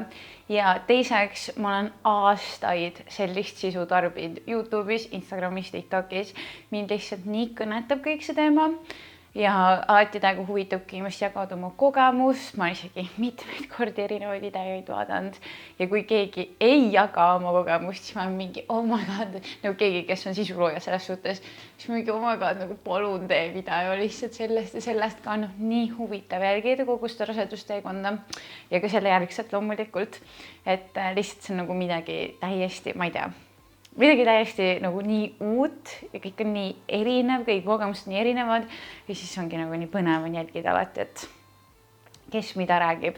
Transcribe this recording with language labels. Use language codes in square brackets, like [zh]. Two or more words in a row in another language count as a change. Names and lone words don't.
[et] Ja teiseks ma olen aastaid sellist sisu tarbinud YouTube'is, Instagramis, TikTokis. Mind lihtsalt nii kõnetab kõik see teema. Ja alati täiega huvitabki inimest jagada oma kogemust. Ma olen isegi mitmeid kordi erinevaid videoid vaadanud. Ja kui keegi ei jaga oma kogemust, siis ma olen mingi, [en] oh my god, [et] nagu keegi, kes on sisulooja selles suhtes, siis mingi, [en] oh my god, [et] nagu palun tee video lihtsalt sellest ja sellest ka nii huvitav jälgida kogu seda rasedusteekonda. Ja ka selle järgselt loomulikult, et lihtsalt see on nagu midagi täiesti, ma ei tea, midagi täiesti nagu nii uut ja kõik on nii erinev, kõik kogemused nii erinevad ja siis ongi nagu nii põnev on jälgida alati, et kes mida räägib.